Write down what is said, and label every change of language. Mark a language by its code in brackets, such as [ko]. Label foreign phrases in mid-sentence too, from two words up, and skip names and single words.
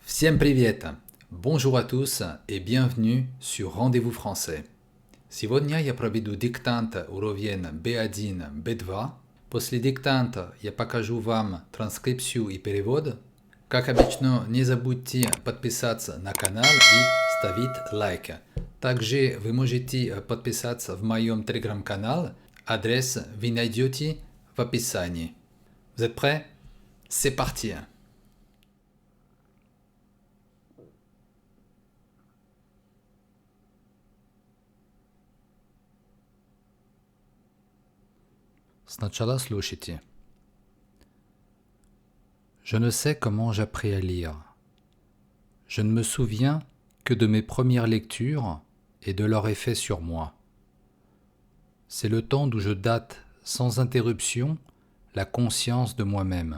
[ru] Всем привет! [fr] Bonjour à tous et bienvenue sur Rendez-vous français. [ru] Сегодня я проведу диктант уровень B1, B2. После диктанта я покажу вам транскрипцию и перевод. Как обычно, не забудьте подписаться на канал и ставить лайк. Также вы можете подписаться в моем телеграм-канал. Адрес вы найдете в описании. [fr] Vous êtes prêts? C'est parti! [ru] Сначала слушайте. [fr] Je ne sais comment j'appris à lire. Je ne me souviens que de mes premières lectures et de leur effet sur moi. C'est le temps d'où je date sans interruption la conscience de moi-même.